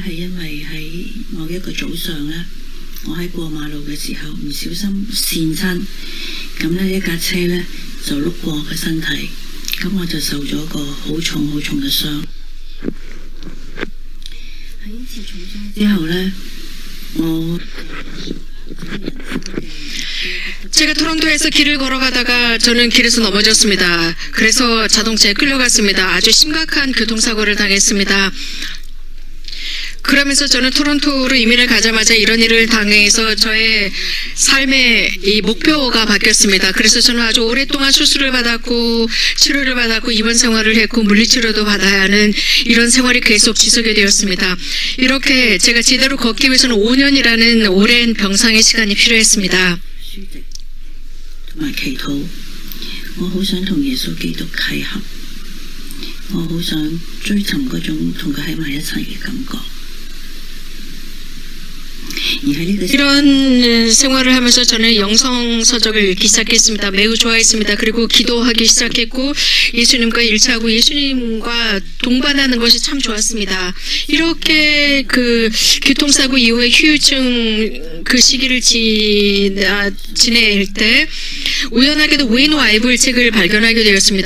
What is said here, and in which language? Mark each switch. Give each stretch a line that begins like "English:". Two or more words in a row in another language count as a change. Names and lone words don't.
Cantonese: 係因為喺某一個早上呢，我喺過馬路嘅時候唔小心跣親，咁呢一架車呢就碌過我嘅身體，咁我就受咗個好重好重嘅傷。喺呢次重傷之後呢，我
Korean: 제가 토론토에서 길을 걸어가다가 저는 길에서 넘어졌습니다. 그래서 자동차에 끌려갔습니다. 아주 심각한 교통사고를 당했습니다. 그러면서 저는 토론토로 이민을 가자마자 이런 일을 당해서 저의 삶의 이 목표가 바뀌었습니다. 그래서 저는 아주 오랫동안 수술을 받았고 치료를 받았고 입원 생활을 했고 물리치료도 받아야 하는 이런 생활이 계속 지속이 되었습니다. 이렇게 제가 제대로 걷기 위해서는 5년이라는 오랜 병상의 시간이 필요했습니다.
Cantonese: 同埋祈禱，我好想同耶穌基督契合，我好想追尋嗰種同佢喺埋一齊嘅感覺。
Korean: 이런 생활을 하면서 저는 영성서적을 읽기 시작했습니다. 매우 좋아했습니다. 그리고 기도하기 시작했고 예수님과 일치하고 예수님과 동반하는 것이 참 좋았습니다. 이렇게 그 교통사고 이후에 후유증 그 시기를 지낼 때 우연하게도 웨인 와이블 책을 발견하게 되었습니다.